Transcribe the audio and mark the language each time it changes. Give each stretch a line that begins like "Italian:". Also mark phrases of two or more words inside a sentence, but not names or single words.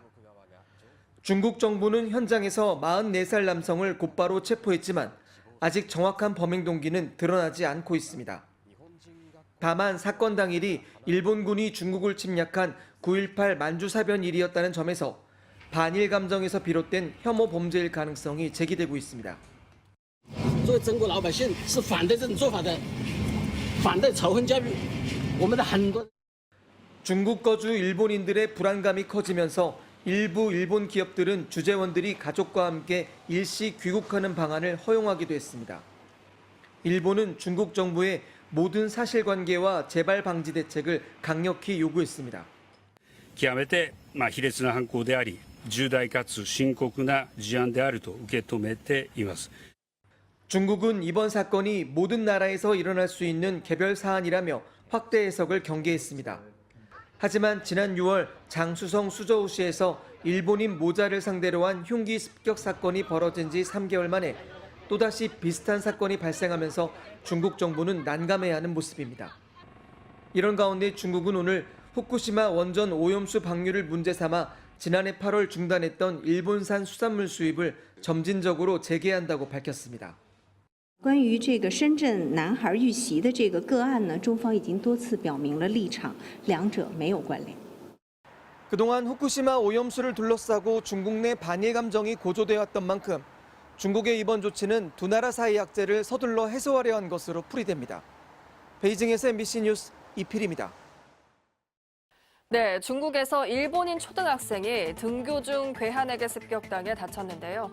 Korean: 중국 정부는 현장에서 44살 남성을 곧바로 체포했지만 아직 정확한 범행 동기는 드러나지 않고 있습니다. 다만 사건 당일이 일본군이 중국을 침략한 9.18 만주사변일이었다는 점에서 반일 감정에서 비롯된 혐오 범죄일 가능성이 제기되고 있습니다.
Chinese: 作为中国老百姓是反对这种做法的，反对仇恨教育。我们的很多
Korean: 중국 거주 일본인들의 불안감이 커지면서 일부 일본 기업들은 주재원들이 가족과 함께 일시 귀국하는 방안을 허용하기도 했습니다. 일본은 중국 정부의 모든 사실관계와 재발 방지 대책을 강력히 요구했습니다.
Japanese: 極めて卑劣な犯行であり、重大かつ深刻な事案であると受け止めています。
Korean: 중국은 이번 사건이 모든 나라에서 일어날 수 있는 개별 사안이라며 확대 해석을 경계했습니다. 하지만 지난 6월 장쑤성 수저우시에서 일본인 모자를 상대로 한 흉기 습격 사건이 벌어진 지 3개월 만에 또다시 비슷한 사건이 발생하면서 중국 정부는 난감해하는 모습입니다. 이런 가운데 중국은 오늘 후쿠시마 원전 오염수 방류를 문제 삼아 지난해 8월 중단했던 일본산 수산물 수입을 점진적으로 재개한다고 밝혔습니다.
Chinese: 关于这个深圳男孩遇袭的这个个案呢，中方已经多次表明了立场，两者没有关联。
Korean: 그동안 후쿠시마 오염수를 둘러싸고 중국 내 반일 감정이 고조되어 왔던 만큼 중국의 이번 조치는 두 나라 사이 약재를 서둘러 해소하려 한 것으로 풀이됩니다. 베이징에서 MBC 뉴스 이필입니다. 네, 중국에서 일본인 초등학생이 등교 중 괴한에게 습격당해 다쳤는데요.